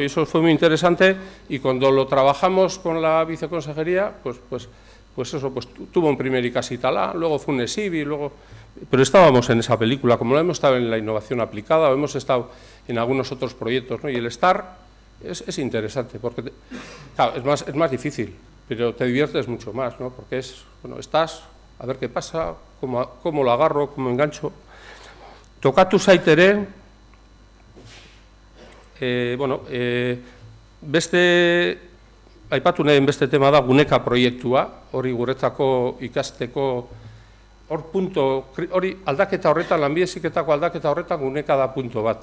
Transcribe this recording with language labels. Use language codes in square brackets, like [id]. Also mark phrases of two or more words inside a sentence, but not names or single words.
[es] Y eso fue muy interesante, y cuando lo trabajamos con la viceconsejería, pues tuvo un primer Ikasitalá, luego fue un ESIBI, pero estábamos en esa película, como lo hemos estado en la innovación aplicada, o hemos estado en algunos otros proyectos, ¿no? Y el STAR es interesante, porque claro, es más difícil, pero te diviertes mucho más, ¿no? Porque estás, a ver qué pasa, cómo lo agarro, cómo engancho. [eu] Tokatu zaitere, aipatu nahi beste tema da guneka proiektua, hori guretzako ikasteko, hori aldaketa horretan, lanbide heziketako aldaketa horretan guneka da punto bat.